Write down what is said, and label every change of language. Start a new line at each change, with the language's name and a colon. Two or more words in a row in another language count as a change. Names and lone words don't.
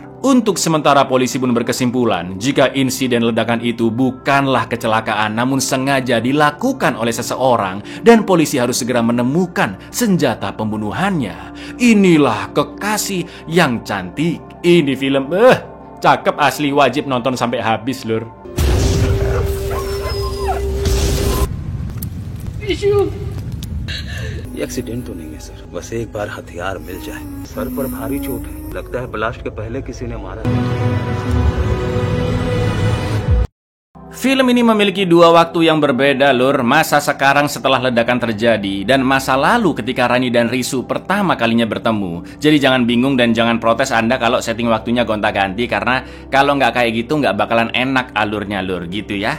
Indonesian: Untuk sementara polisi pun berkesimpulan jika insiden ledakan itu bukanlah kecelakaan namun sengaja dilakukan oleh seseorang, dan polisi harus segera menemukan senjata pembunuhannya. Inilah Kekasih yang Cantik. Ini film cakep asli, wajib nonton sampai habis lur.
Hindi: एक्सीडेंट तो नहीं है सर, बस एक बार हथियार मिल जाए। सर पर भारी चोट है, लगता है ब्लास्ट के पहले किसी ने मारा।
Indonesian: Film ini memiliki dua waktu yang berbeda lur, masa sekarang setelah ledakan terjadi dan masa lalu ketika Rani dan Risu pertama kalinya bertemu. Jadi jangan bingung dan jangan protes Anda kalau setting waktunya gonta-ganti, karena kalau nggak kayak gitu nggak bakalan enak alurnya lur, gitu ya.